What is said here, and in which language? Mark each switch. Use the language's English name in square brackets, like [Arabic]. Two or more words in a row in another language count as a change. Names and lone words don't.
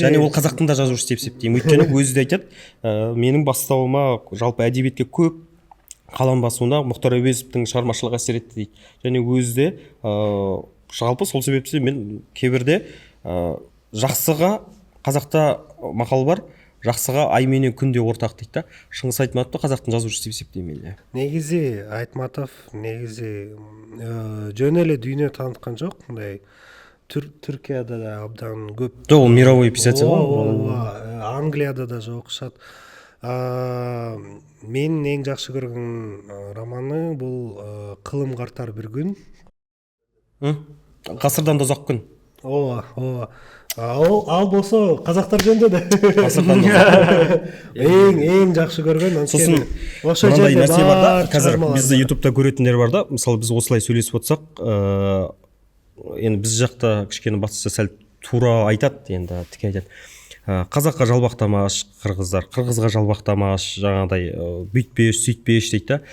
[Kazakh] Және ол қазақтың да жазушысы деп есептеймін. Өйткені өзі де айтады, менің бастауыма жалпы әдебиетке көп қалам басуына Мұхтар Әуезовтің шығармашылығы әсер етті дейді. Және өзі де жалпы сол себепті мен кейбірде жақсыға, қазақта мақал бар, жақсыға ай менен күн де ортақ дейді да. Шыңғыс Айтматовты қазақтың жазушысы деп есептеймін мен. [Kyrgyz] негизи Айтматов негизи жөн эле дүйнө таанытқан жоқ, мындай Түркияда да абдан көп. [Kazakh] Жоқ, ол [Russian] мировой писатель [Kazakh] ғой. [Kyrgyz] Англияда да жолугушат. Мен эң жакшы көргөн романы бул Кылым картар бир күн. [Kazakh] Ғасырдан да ұзақ күн. [Kyrgyz] Ооба. Ал болсо казактар жөнүндө да. [Kazakh] Ғасырдан да ұзақ. [Kyrgyz] Эң жакшы көргөн. [Kazakh] Сосын мынандай нәрсе бар да, қазір бізді ютубта көретіндер бар да, мысалы біз осылай сөйлесіп отырсақ, енді біз жақта кішкене батысша сәл тура айтады, енді тіке айтады. Қазаққа жалбақтамаш қырғыздар, қырғызға жалбақтамаш, жаңағыдай бүйтпеш, сөйтпеш дейді да.